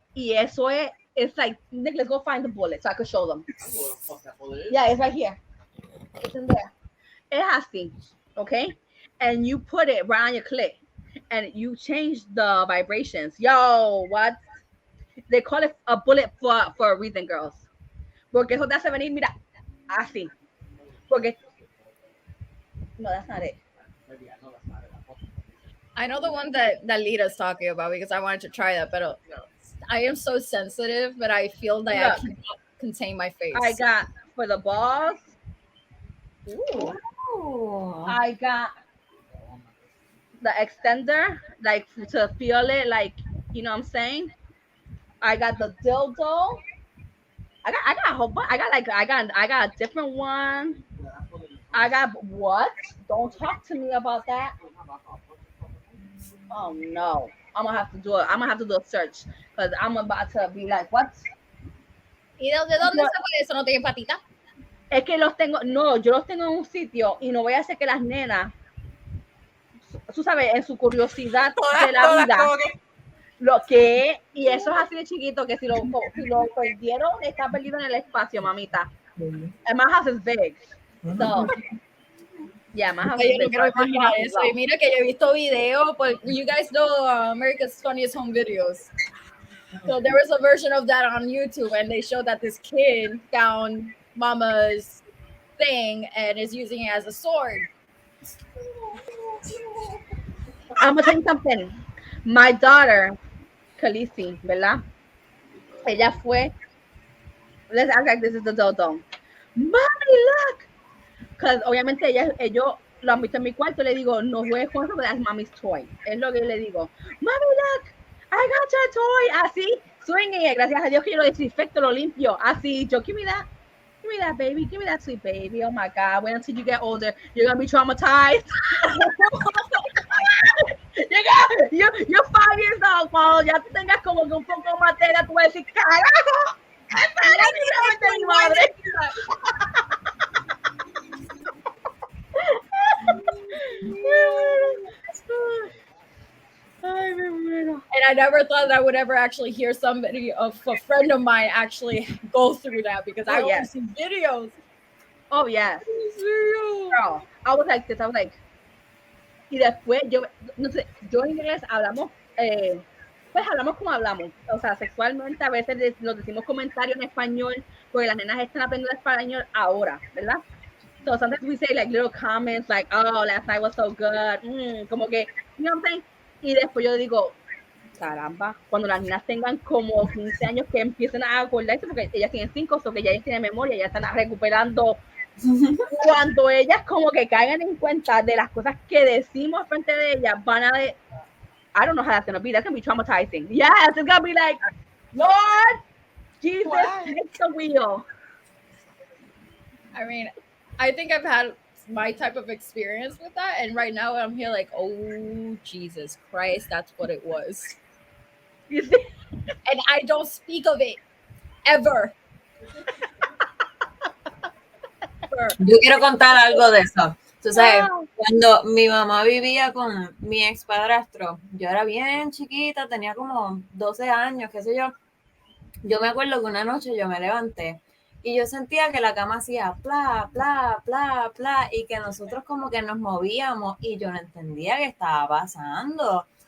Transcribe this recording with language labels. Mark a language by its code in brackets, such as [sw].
[es] Y eso es, [en] it's like, Nick, let's go find the bullet so I can show them. Yeah, it's right here. It's in there. [es] Es así, [en] okay? And you put it right on your clit. And you change the vibrations. Yo, what? They call it a bullet for a reason, girls. [es] Porque eso te hace venir, mira, así. Porque, no, [en] that's not it. I know the one that Lita's talking about because I wanted to try that, but I am so sensitive, but I feel that I cannot contain my face. I got for the balls. Ooh. I got the extender, like to feel it, like, you know what I'm saying. I got the dildo. I got a whole bunch. I got a different one. I got what? Don't talk to me about that. Oh no. I'm gonna have to do it. I'm gonna have to do a search because I'm about to be like, what? [es] ¿Y de dónde sale eso? ¿No tiene patita? Es que los tengo, no, yo los tengo en un sitio y no voy a hacer que las nenas, tú sabes, en su curiosidad de la vida, lo que, y eso es así de chiquito que si lo perdieron, está perdido en el espacio, mamita. [en] And my house is big. So, yeah, my house is [es] Yo no [en] big. [es] quiero imaginar eso. Y mira que yo he visto videos, [en] but you guys know America's Funniest Home Videos. So there was a version of that on YouTube, and they showed that this kid found Mama's thing and is using it as a sword. I'm gonna tell you something. My daughter, Khaleesi, [es] ¿verdad? Ella fue. [en] Let's act like this is the dodo. Mommy, look. [es] Because obviamente ellos lo han visto en mi cuarto. Le digo, no juegues con eso, [en] but that's mommy's toy. [es] Es lo que le digo. [en] Mommy, look. I got your toy. [es] Así, [en] swinging it. [es] Gracias a Dios que yo lo desinfecto, lo limpio. Así, yo, [en] give me that. Give me that, baby. Give me that sweet baby. Oh my God. Wait until you get older. You're going to be traumatized. You're 5 years old, [es] cuando ya tú tengas como que un poco más de edad, tú vas a decir, carajo, esta es literalmente mi madre. Ay, me muero. [en] And I never thought that I would ever actually hear somebody, a friend of mine, actually go through that because I only see videos. Oh, yes. Girl, I was like this. I was like, [es] y después yo, no sé, yo en inglés hablamos, pues hablamos como hablamos, o sea, sexualmente a veces nos decimos comentarios en español porque las nenas están aprendiendo español ahora, ¿verdad? [en] So sometimes we say like little comments like, oh, last night was so good, [es] como que, [en] you know what I'm saying? [es] Y después yo digo, caramba, cuando las niñas tengan como 15 años que empiecen a acordarse, porque ellas tienen 5, so que ya ellas tienen memoria, ya están recuperando. Cuando ellas como que caigan en cuenta de las cosas que decimos frente de ellas, van a [en] I don't know how that's gonna be. That's gonna be traumatizing. Yes, it's gonna be like, Lord Jesus, take the wheel. I mean, I think I've had my type of experience with that, and right now I'm here like, oh Jesus Christ, that's what it was. You see? And I don't speak of it ever. [es] Yo quiero contar algo de eso. Tú sabes, cuando mi mamá vivía con mi ex padrastro, yo era bien chiquita, tenía como 12 años, qué sé yo. Yo me acuerdo que una noche yo me levanté Y yo sentía que la cama hacía pla, pla, pla, pla, y que nosotros como que nos movíamos y yo no entendía qué estaba pasando.